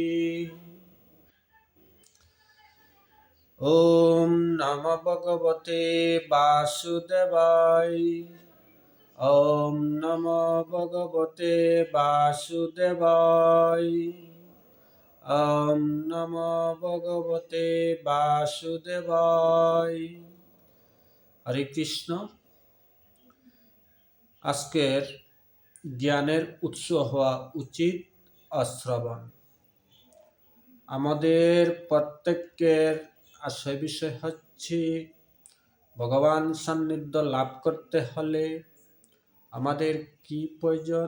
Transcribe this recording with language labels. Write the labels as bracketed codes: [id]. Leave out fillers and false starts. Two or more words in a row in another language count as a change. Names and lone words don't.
[sa] ওম নমো ভগবতে বাসুদেবায়। ওম নমো ভগবতে বাসুদেবায়। ওম নমো ভগবতে বাসুদেবায়। হরে কৃষ্ণ। [bn] আজকের জ্ঞানের উৎস হওয়া উচিত শ্রবণ। আমাদের প্রত্যেকের আশয় বিষয় হচ্ছে ভগবান সান্নিধ্য লাভ করতে হলে আমাদের কি প্রয়োজন।